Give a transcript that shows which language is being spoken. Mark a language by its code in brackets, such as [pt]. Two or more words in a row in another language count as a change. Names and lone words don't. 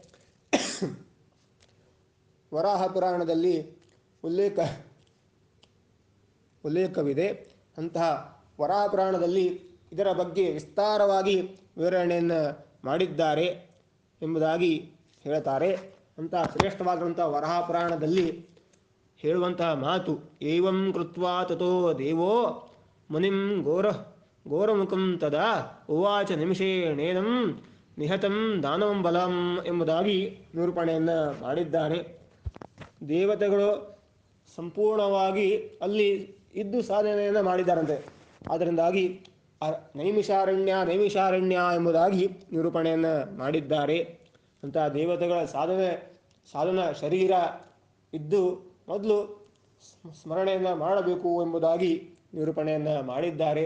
[kn] ವರಾಹ ಪುರಾಣದಲ್ಲಿ ಉಲ್ಲೇಖವಿದೆ. ಅಂತಹ ವರಾಹ ಪುರಾಣದಲ್ಲಿ ಇದರ ಬಗ್ಗೆ ವಿಸ್ತಾರವಾಗಿ ವಿವರಣೆಯನ್ನು ಮಾಡಿದ್ದಾರೆ ಎಂಬುದಾಗಿ ಹೇಳ್ತಾರೆ. ಅಂತಹ ಶ್ರೇಷ್ಠವಾಗಿರುವಂತಹ ವರಾಹ ಪುರಾಣದಲ್ಲಿ ಹೇಳುವಂತಹ ಮಾತು, [sa] ಏವಂ ಕೃತ್ವಾ ತಥೋ ದೇವೋ ಮುನಿಂ ಘೋರಮುಖಂ ತದಾ ಉವಾಚ ನಿಮಿಷೇಣೇನಂ ನಿಹತಂ ದಾನವಂ ಬಲಂ [kn] ಎಂಬುದಾಗಿ ನಿರೂಪಣೆಯನ್ನು ಮಾಡಿದ್ದಾರೆ. ದೇವತೆಗಳು ಸಂಪೂರ್ಣವಾಗಿ ಅಲ್ಲಿ ಇದ್ದು ಸಾಧನೆಯನ್ನು ಮಾಡಿದ್ದಾರಂತೆ. ಆದ್ದರಿಂದಾಗಿ ನೈಮಿಷಾರಣ್ಯ ಎಂಬುದಾಗಿ ನಿರೂಪಣೆಯನ್ನು ಮಾಡಿದ್ದಾರೆ. ಅಂತಹ ದೇವತೆಗಳ ಸಾಧನ ಶರೀರ ಇದ್ದು ಮೊದಲು ಸ್ಮರಣೆಯನ್ನು ಮಾಡಬೇಕು ಎಂಬುದಾಗಿ ನಿರೂಪಣೆಯನ್ನು ಮಾಡಿದ್ದಾರೆ.